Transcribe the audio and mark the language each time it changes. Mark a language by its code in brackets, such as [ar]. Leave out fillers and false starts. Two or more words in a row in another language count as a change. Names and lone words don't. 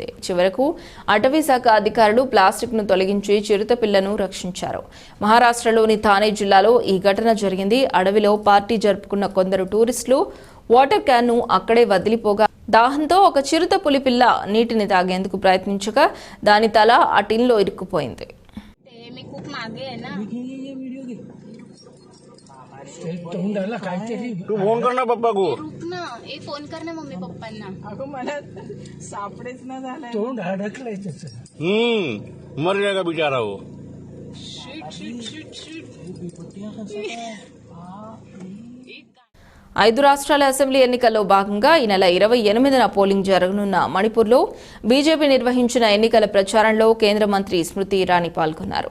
[te] చివరకు అటవీ శాఖ అధికారులు ప్లాస్టిక్ను తొలగించి చిరుత పిల్లను రక్షించారు. మహారాష్ట్రలోని థానే జిల్లాలో ఈ ఘటన జరిగింది. అడవిలో పార్టీ జరుపుకున్న కొందరు టూరిస్టులు వాటర్ క్యాన్ను అక్కడే వదిలిపోగా దాహంతో ఒక చిరుత పులి పిల్ల నీటిని తాగేందుకు ప్రయత్నించగా దాని తల ఆ టిన్లో ఇరుక్కుపోయింది. [hi] तू फोन कर ना पप्पा को. ना एक फोन कर ना [mr] मम्मी पप्पांना. अगं मला सापडेच ना झालंय. तोंड अडकलंय त्याचं. [hi] मर जाएगा बेचारा वो. [te] ఐదు రాష్ట్రాల అసెంబ్లీ ఎన్నికల్లో భాగంగా ఈ నెల 28న పోలింగ్ జరగనున్న మణిపూర్లో బీజేపీ నిర్వహించిన ఎన్నికల ప్రచారంలో కేంద్ర మంత్రి స్మృతి ఇరానీ పాల్గొన్నారు.